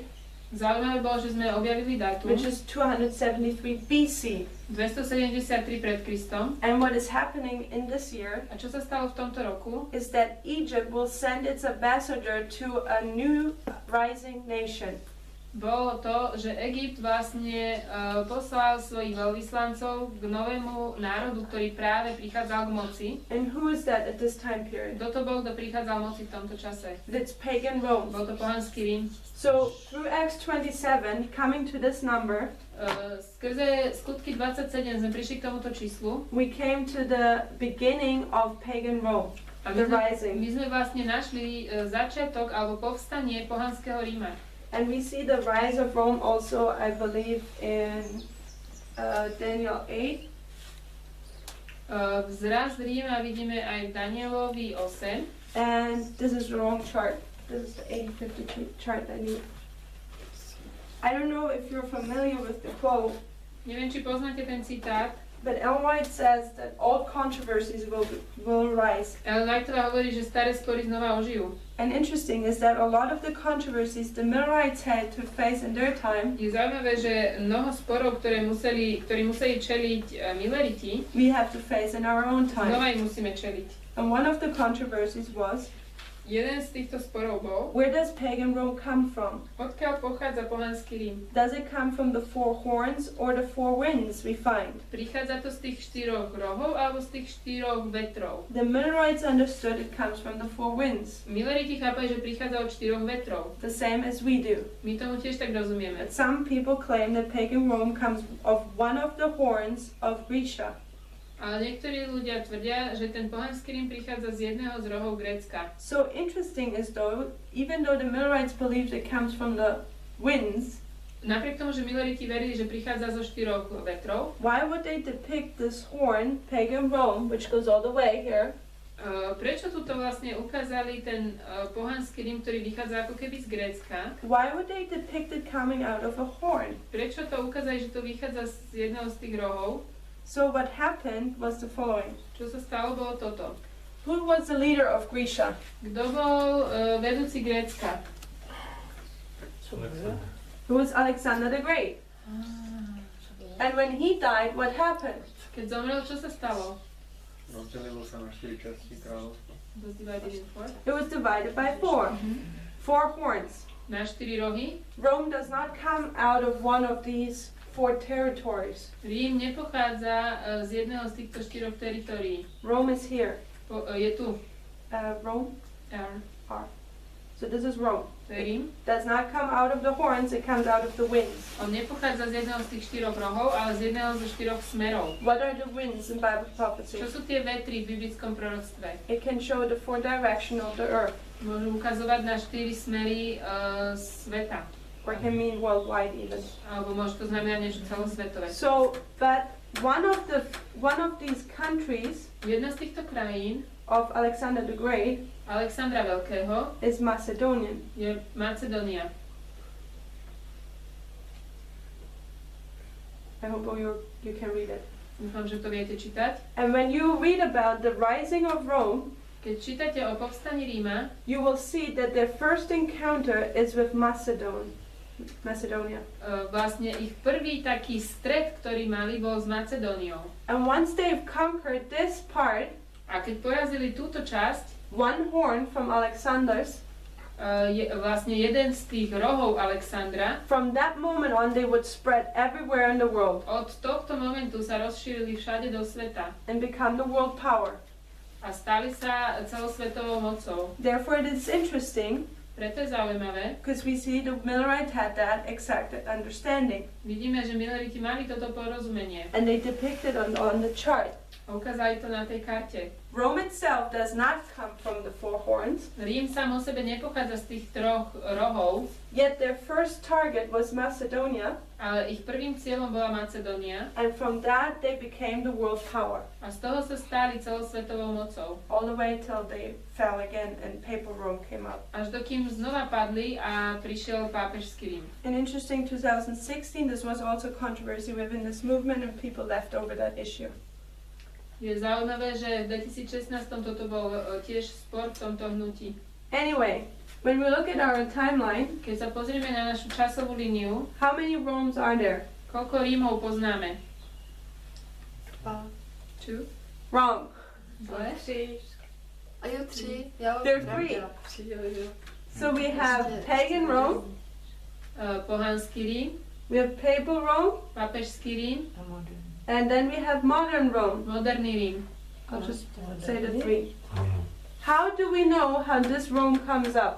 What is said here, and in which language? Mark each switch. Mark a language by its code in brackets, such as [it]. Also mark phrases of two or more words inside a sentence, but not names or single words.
[sk] Zaujímavé bolo, že sme objavili dátum, [en] which is 273 BC. [sk] 273 pred Kristom. [en] And what is happening in this year [sk] A čo sa stalo v tomto roku? [en] is that Egypt will send its ambassador to a new rising nation. [sk] Bolo to, že Egypt vlastne poslal svojich veľvyslancov k novému národu, ktorý práve prichádzal k moci. [en] And who is that at this time period? [sk] Kto to bol, kto prichádzal k moci v tomto čase? [en] It's pagan Rome. [sk] Bol to pohanský Rím. [en] So through Acts 27, coming to this number, [sk] Skrze skutky 27 sme prišli k tomuto číslu. [en] we came to the beginning of pagan Rome, [sk] A [en] the [sk] my [en] rising. [sk] sme vlastne našli začiatok alebo povstanie pohanského Ríma. [en] And we see the rise of Rome also, I believe, in Daniel 8. [sk] Vzrast Ríma vidíme aj v Danielovi 8. [en] And this is the wrong chart. This is the 8052 chart I need. I don't know if you're familiar with the quote, [sk] Neviem, či poznáte ten citát, [en] but Ellen White says that all controversies will rise. [sk] ale Whiteová hovorí, že staré spory znova ožijú. [en] And interesting is that a lot of the controversies the Millerites had to face in their time, [sk] Je zaujímavé, že mnoho sporov, ktorí museli čeliť Milleriti, [en] we have to face in our own time. [sk] znova im musíme čeliť. [en] And one of the controversies was, [sk] Jeden z týchto sporov bol, [en] where does pagan Rome come from? [sk] odkiaľ pochádza pohanský Rím. [en] Does it come from the four horns or the four winds we find? [sk] Prichádza to z tých štyroch rohov alebo z tých štyroch vetrov. [en] The Millerites understood it comes from the four winds, [sk] Milleriti chápali, že prichádza od štyroch vetrov. [en] the same as we do. [sk] My tomu tiež tak rozumieme. [en] But some people claim that pagan Rome comes of one of the horns of Grecia. [sk] Ale niektorí ľudia tvrdia, že ten pohanský Rím prichádza z jedného z rohov Grécka. [en] So interesting is though, even though the Millerites believed it comes from the winds, [sk] Napriek tomu, že Milleriti verili, že prichádza zo štyroch vetrov, [en] why would they depict this horn, pagan Rome, which goes all the way here, [sk] prečo tu to vlastne ukázali ten pohanský Rím, ktorý vychádza ako keby z Grécka? [en] why would they depict it coming out of a horn? [sk] Prečo to ukázali, že to vychádza z jedného z tých rohov? [en] So what happened was the following. [sk] Čo sa stalo, bolo toto. [en] Who was the leader of Grecia? [sk] Kto bol vedúci Grécka? [en] It was Alexander the Great. And when he died, what happened? [sk] Keď zomrel, čo sa stalo? Rozdelilo sa na 4 časti kráľovstva. [en] Was divided in four. It was divided by four. Four horns. [sk] Na 4 rohy. [en] Rome does not come out of one of these four territories. [sk] Rím nepochádza z jedného z týchto štyroch teritórií. [en] Rome is here. [sk] Je tu. [en] Rome. R. So this is Rome. [sk] To je Rím. [en] Does not come out of the horns, it comes out of the winds. [sk] On nepochádza z jedného z tých štyroch rohov, ale z jedného zo štyroch smerov. [en] What are the winds in Bible prophecy? [sk] Čo sú tie vetry v biblickom proroctve? [en] It can show the four direction of the earth, [sk] Môžu ukazovať na 4 smery sveta. [en] or can mean worldwide even. [sk] Alebo môže to znamenať niečo celosvetové. [en] So, but one of these countries [sk] Jedna z týchto krajín, [en] of Alexander the Great [sk] Alexandra Veľkého, [en] is Macedonian. [sk] je Macedónia. [en] I hope you can read it. [sk] Dúfam, že to viete čítať. [en] And when you read about the rising of Rome, [sk] Keď čítate o povstaní Ríma, [en] you will see that their first encounter is with Macedonia. [sk] vlastne ich prvý taký stret, ktorý mali, bol s Macedóniou. [en] And once they've conquered this part, [sk] A keď porazili túto časť, [en] one horn from Alexander's, [sk] vlastne jeden z tých rohov Alexandra, [en] from that moment on they would spread everywhere in the world [sk] od tohto momentu sa rozšírili všade do sveta [en] and become the world power. [sk] a stali sa celosvetovou mocou. [en] Therefore it is interesting, [sk] Preto je zaujímavé, [en] because we see the Millerites had that exact understanding, [sk] vidíme, že Milleriti mali toto porozumenie [en] and they depict it on the chart. [sk] a ukázali to na tej karte. [en] Rome itself does not come from the four horns. [sk] Rím sám o sebe nepochádza z tých troch rohov, [en] Yet their first target was Macedonia, [sk] ale ich prvým cieľom bola Macedónia [en] and from that they became the world power, [sk] a z toho sa stali celosvetovou mocou. [en] all the way till they fell again and Papal Rome came up. [sk] Až dokým znova padli a prišiel pápežský Rím. [en] An interesting 2016, this was also controversy within this movement and people left over that issue. [sk] Je zaujímavé, že v 2016 toto bol tiež spor v tomto hnutí. [en] Anyway, when we look at our timeline, [sk] Keď sa pozrieme na našu časovú líniu, [en] how many Romes are there? [sk] koľko Rímov poznáme? [en] Two? Wrong. [sk] Zle? A jo, 3. Jo, [en] There are three. So we have pagan Rome, [sk] Pohanský Rím, [en] we have Papal Rome, [sk] pápežský Rím, [en] and then we have modern Rome. [sk] moderný Rím. [en] I'll just say the three. How do we know how this Rome comes up?